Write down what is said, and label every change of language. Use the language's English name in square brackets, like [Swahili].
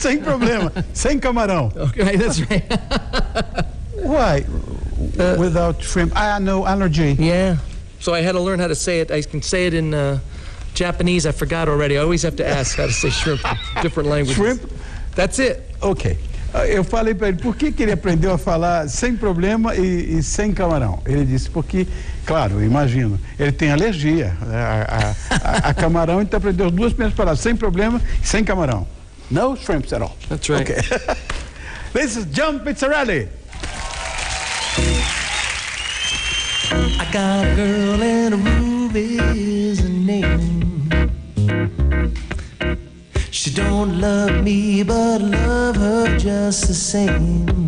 [Portuguese] Sem problema. Sem camarão. [English] Okay, that's right. Why? Without shrimp? I know, allergy. Yeah. So I had to learn how to say it. I can say it in Japanese. I forgot already. I always have to ask how to say shrimp in different languages. Shrimp? That's it. Ok. [Portuguese] Eu falei para ele, por que ele aprendeu a falar sem problema e sem camarão? Ele disse, porque, claro, eu imagino, ele tem alergia a camarão, então aprendeu as duas primeiras palavras, sem problema e sem camarão. [English] No shrimps at all. That's right. Okay. This is John Pizzarelli. I got a girl and a Ruby is her name. She don't love me, but I love her just the same.